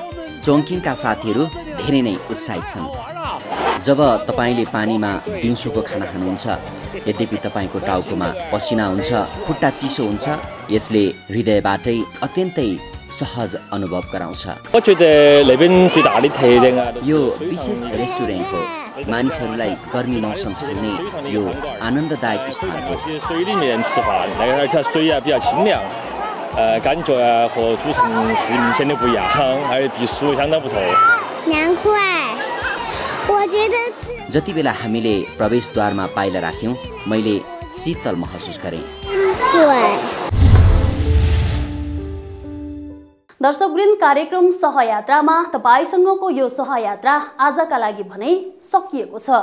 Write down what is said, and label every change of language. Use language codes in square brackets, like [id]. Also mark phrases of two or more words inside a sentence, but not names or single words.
[ne] चोङकिङका साथीहरू धेरै नै उत्साहित छन्। जब तपाईँले पानीमा दिउँसोको खाना खानुहुन्छ, यद्यपि तपाईँको टाउकोमा पसिना हुन्छ, खुट्टा चिसो हुन्छ, यसले हृदयबाटै अत्यन्तै सहज अनुभव गराउँछ। यो विशेष रेस्टुरेन्ट हो। मानिसहरूलाई गर्मी मौसम छल्ने यो आनन्ददायक स्थान हो। [zh] 感觉和主城市明显的不一样，而且比书相当不错。凉快，我觉得 [ne] जति बेला हामीले प्रवेशद्वारमा पाइला राख्यौं, मैले शीतल महसुस गरेँ। दर्शकवृन्द, कार्यक्रम सहयात्रामा तपाईसँगको यो सहयात्रा आजका लागि भने सकिएको छ।